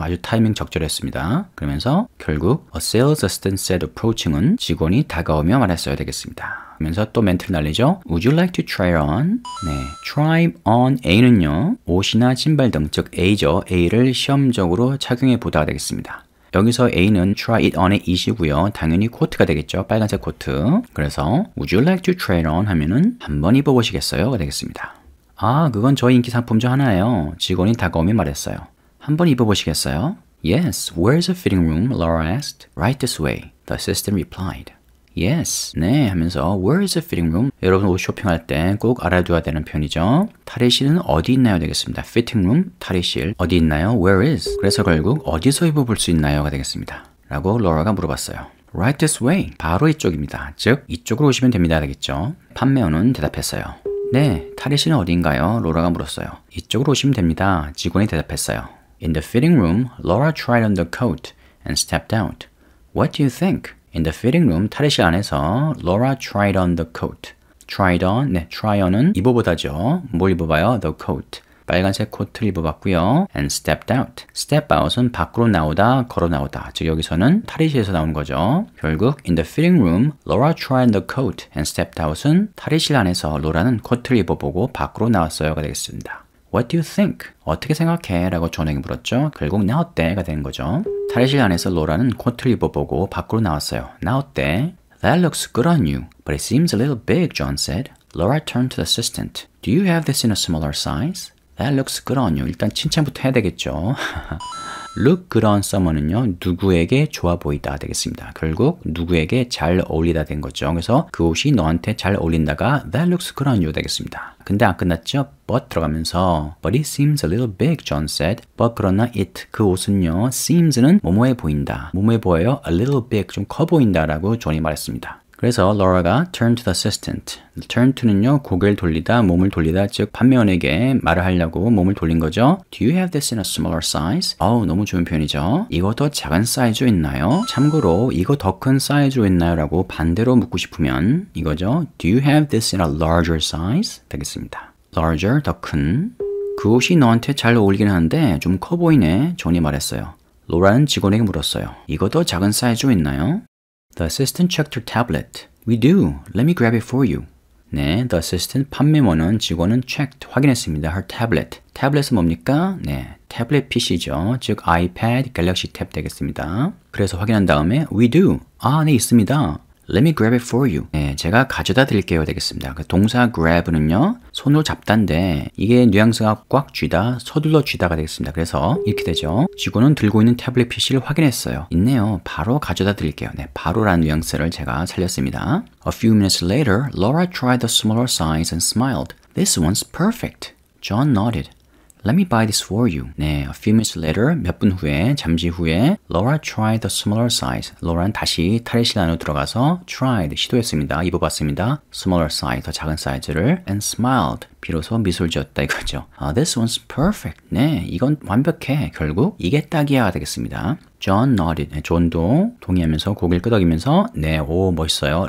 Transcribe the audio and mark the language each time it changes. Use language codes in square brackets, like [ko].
[ko] 아주 타이밍 적절했습니다. 그러면서 결국 [en] a sales assistant said approaching [ko] 은 직원이 다가오며 말했어야 되겠습니다. 그러면서 또 멘트를 날리죠. [en] Would you like to try on? [ko] 네, try on A는요, 옷이나 신발 등, 즉 A죠. A를 시험적으로 착용해 보다가 되겠습니다. 여기서 A는 try it on의 it이고요. 당연히 코트가 되겠죠. 빨간색 코트. 그래서 [en] would you like to try it on [ko] 하면은 한번 입어보시겠어요?가 되겠습니다. 아, 그건 저희 인기 상품 중 하나예요. 직원이 다가오며 말했어요. 한번 입어보시겠어요? [en] Yes, where's the fitting room? Laura asked. Right this way, the assistant replied. Yes, [ko] 네 하면서 [en] where's the fitting room? [ko] 여러분 옷 쇼핑할 때 꼭 알아둬야 되는 표현이죠. 탈의실은 어디 있나요? 되겠습니다. fitting room, 탈의실 어디 있나요? Where is? 그래서 결국 어디서 입어볼 수 있나요?가 되겠습니다. 라고 로라가 물어봤어요. [en] Right this way, [ko] 바로 이쪽입니다. 즉 이쪽으로 오시면 됩니다. 되겠죠. 판매원은 대답했어요. 네, 탈의실은 어디인가요? 로라가 물었어요. 이쪽으로 오시면 됩니다. 직원이 대답했어요. [en] In the fitting room, Laura tried on the coat and stepped out. What do you think? In the fitting room, [ko] 탈의실 안에서 [en] Laura tried on the coat. [ko] tried on, 네, try on은 입어보다죠. 뭘 입어봐요? [en] The coat. [ko] 빨간색 코트를 입어봤고요. [en] And stepped out. [ko] step out은 밖으로 나오다, 걸어 나오다. 즉 여기서는 탈의실에서 나오는 거죠. 결국 [en] in the fitting room, Laura tried the coat and stepped out [ko] 은 탈의실 안에서 로라는 코트를 입어보고 밖으로 나왔어요가 되겠습니다. [en] What do you think? [ko] 어떻게 생각해? 라고 존에게 물었죠. 결국 나 어때? 가 된 거죠. 탈의실 안에서 로라는 코트를 입어보고 밖으로 나왔어요. 나 어때? [en] That looks good on you, but it seems a little big, John said. Laura turned to the assistant. Do you have this in a smaller size? That looks good on you. [ko] 일단 칭찬부터 해야 되겠죠. Look good on someone은요, 누구에게 좋아 보이다 되겠습니다. 결국 누구에게 잘 어울리다 된 거죠. 그래서 그 옷이 너한테 잘 어울린다가 [en] That looks good on you [ko] 되겠습니다. 근데 안 끝났죠? [en] But [ko] 들어가면서 [en] But it seems a little big, John said. [ko] But 그러나 it, 그 옷은요, seems는 뭐뭐해 보인다. 뭐뭐해 보여요? [en] A little big, [ko] 좀 커 보인다 라고 존이 말했습니다. 그래서 [en] Laura가 turn to the assistant. [ko] turn to는요, 고개를 돌리다, 몸을 돌리다, 즉 판매원에게 말을 하려고 몸을 돌린 거죠. [en] Do you have this in a smaller size? [ko] 너무 좋은 표현이죠. 이거 더 작은 사이즈로 있나요? 참고로 이거 더 큰 사이즈로 있나요? 라고 반대로 묻고 싶으면 이거죠. [en] Do you have this in a larger size? [ko] 되겠습니다. larger, 더 큰. 그 옷이 너한테 잘 어울리긴 하는데 좀 커 보이네, 존이 말했어요. 로라는 직원에게 물었어요. 이거 더 작은 사이즈로 있나요? [en] The assistant checked her tablet. We do. Let me grab it for you. [ko] 네, the assistant 판매원은 직원은 checked 확인했습니다. Her tablet. 태블릿은 뭡니까? 네, 태블릿 PC죠. 즉 아이패드, 갤럭시 탭 되겠습니다. 그래서 확인한 다음에 we do. 네, 있습니다. [en] Let me grab it for you. [ko] 네, 제가 가져다 드릴게요 되겠습니다. 그 동사 grab는요, 손으로 잡다인데 이게 뉘앙스가 꽉 쥐다, 서둘러 쥐다가 되겠습니다. 그래서 이렇게 되죠. 직원은 들고 있는 태블릿 PC를 확인했어요. 있네요. 바로 가져다 드릴게요. 네, 바로라는 뉘앙스를 제가 살렸습니다. [en] A few minutes later, Laura tried the smaller size and smiled. This one's perfect. John nodded. Let me buy this for you. [ko] 네, [en] a few minutes later, [ko] 몇 분 후에, 잠시 후에 [en] Laura tried the smaller size. [ko] Laura는 다시 탈의실 안으로 들어가서 tried, 시도했습니다. 입어봤습니다. smaller size, 더 작은 사이즈를 and smiled, 비로소 미소를 지었다 이거죠. [en] This one's perfect. [ko] 네, 이건 완벽해. 결국 이게 딱이야 되겠습니다. [en] John nodded. [ko] 네, 존도 동의하면서 고개를 끄덕이면서 네, 오 멋있어요.